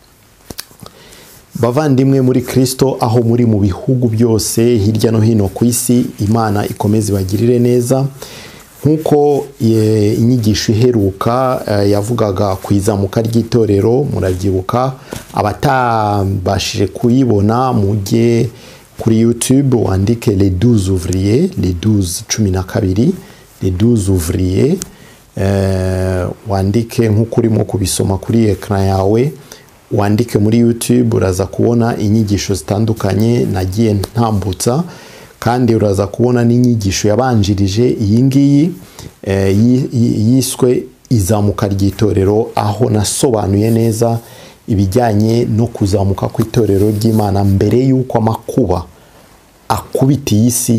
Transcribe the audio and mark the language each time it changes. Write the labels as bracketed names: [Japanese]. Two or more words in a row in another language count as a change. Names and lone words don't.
[Kinyarwanda] Bavandimwe muri Kristo, aho muri mu bihugu byose hirya no hino ku isi, Imana ikomeze ibagirire neza. Nkuko inyigisho iheruka yavugaga ku izamuka ry'itorero, murabyibuka. Abatabashije kuyibona, mujye kuri YouTube wandike [French] les 12 ouvriers, les 12 les 12 ouvriers. [Kinyarwanda] Wandike nkuko urimo kubisoma kuri ekran yawe, wandike muri YouTube, uraza kubona inyigisho zitandukanye nagiye ntambutsa, kandi uraza kubona n'inyigisho yabanjirije iyi ngiyi yiswe izamuka ry'itorero, aho nasobanuye neza ibijyanye no kuzamuka kw'itorero ry'Imana mbere y'uko amakuba akubitiye isi.